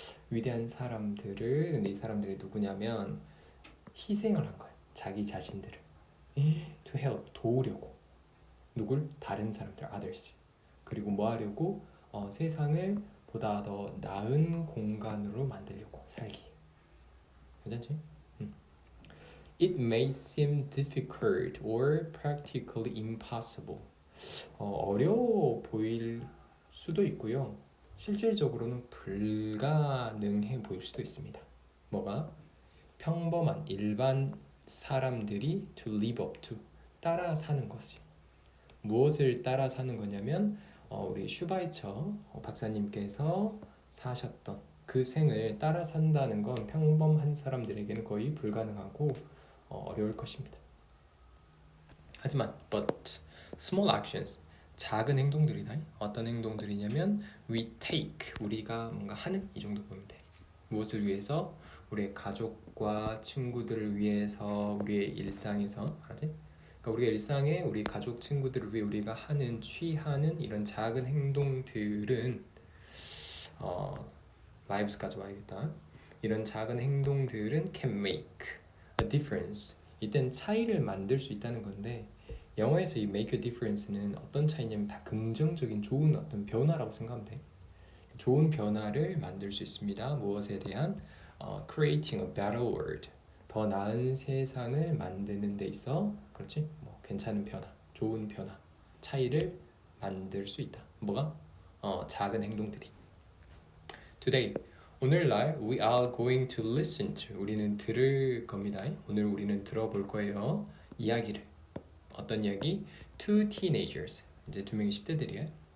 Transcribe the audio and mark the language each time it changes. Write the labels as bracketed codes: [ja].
[ko] 위대한 사람들을 근데 이 사람들이 누구냐면 희생을 한 거야. 자기 자신들을 [en] to help [ko] 도우려고 누굴? 다른 사람들 others 그리고 뭐 하려고? 세상을 보다 더 나은 공간으로 만들려고 살기. 괜찮지? [en] It may seem difficult or practically impossible. [ko] 어려워 보일 수도 있고요. 실질적으로는 불가능해 보일 수도 있습니다. 뭐가? 평범한 일반 사람들이 [en] to live up to [ko] 따라 사는 것이요. 무엇을 따라 사는 거냐면 우리 슈바이처 박사님께서 사셨던 그 생을 따라 산다는 건 평범한 사람들에게는 거의 불가능하고 어려울 것입니다. 하지만 [en] but small actions [ko] 작은 행동들이다. 어떤 행동들이냐면 [en] we take [ko] 우리가 뭔가 하는 이 정도 보면 돼. 무엇을 위해서? 우리의 가족과 친구들을 위해서 우리의 일상에서 알았지? 그러니까 우리의 일상에 우리 가족 친구들을 위해 우리가 하는 취하는 이런 작은 행동들은 lives까지 와야겠다. 이런 작은 행동들은 [en] can make a difference. [ko] 이땐 차이를 만들 수 있다는 건데 영어에서 이 [en] make a difference [ko] 는 어떤 차이냐면 다 긍정적인 좋은 어떤 변화라고 생각하면 돼. 좋은 변화를 만들 수 있습니다. 무엇에 대한? [en] creating a better world. [ko] 더 나은 세상을 만드는 데 있어 그렇지? 뭐 괜찮은 변화, 좋은 변화, 차이를 만들 수 있다. 뭐가? 작은 행동들이. [en] Today, [ko] 오늘날 [en] we are going to listen to [ko] 우리는 들을 겁니다. 오늘 우리는 들어볼 거예요. 이야기를. 어떤 이야기? [en] Two teenagers. [ko] 이제 두 명의 10대들이에요.